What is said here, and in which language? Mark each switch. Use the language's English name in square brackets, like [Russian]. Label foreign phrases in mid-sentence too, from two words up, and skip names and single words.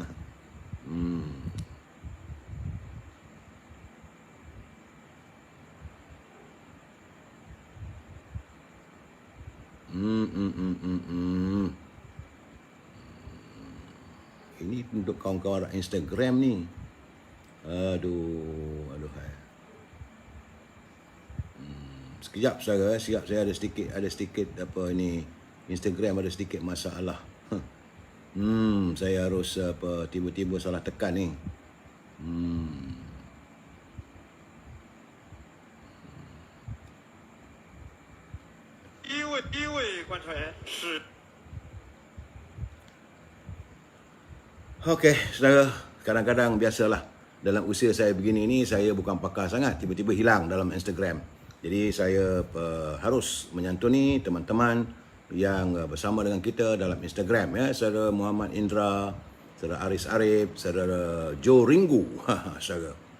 [Malay] Ini untuk kawan-kawan Instagram ni. Aduh. Sekejap saja, saya ada sedikit apa ini, Instagram ada sedikit masalah. Saya harus tiba-tiba salah tekan ni. [Chinese] 第一位观察员是。 [Malay] Okey, saudara, kadang-kadang biasalah dalam usia saya begini ni, saya bukan pakar sangat, tiba-tiba hilang dalam Instagram. Jadi saya harus menyantuni teman-teman yang bersama dengan kita dalam Instagram, ya, saudara Muhammad Indra, saudara Aris Arif, saudara Joe Ringu, saudara.